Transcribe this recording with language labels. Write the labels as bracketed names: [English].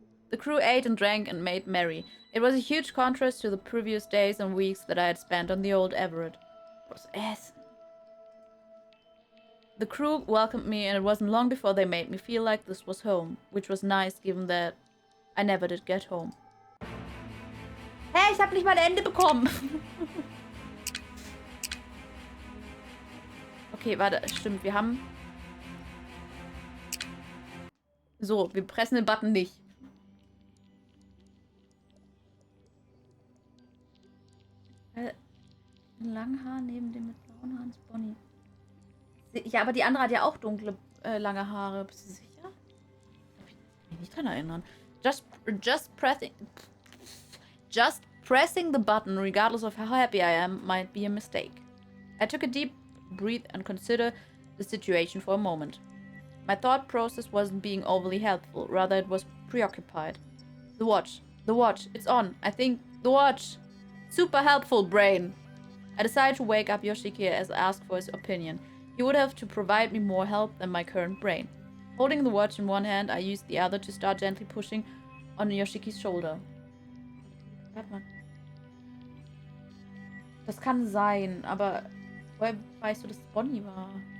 [English] The crew ate and drank and made merry. It was a huge contrast to the previous days and weeks that I had spent on the old Everett. [German] Was essen. [English] The crew welcomed me, and it wasn't long before they made me feel like this was home, which was nice given that I never did get home. [German] Hey, ich hab nicht mal ein Ende bekommen. Okay, warte, stimmt, wir haben... So, wir pressen den Button nicht. Langhaar neben dem mit blauen Haaren ist Bonnie. Ja, aber die andere hat ja auch dunkle, lange Haare. Bist du sicher? Ich kann mich nicht dran erinnern. [English] Just pressing the button, regardless of how happy I am, might be a mistake. I took a deep breath and considered the situation for a moment. My thought process wasn't being overly helpful, rather it was preoccupied. The watch, it's on. I think the watch. Super helpful, brain. I decided to wake up Yoshiki as I asked for his opinion. He would have to provide me more help than my current brain. Holding the watch in one hand, I used the other to start gently pushing on Yoshiki's shoulder. [German] Warte mal. Das kann sein, aber woher weißt du, dass es Bonnie war?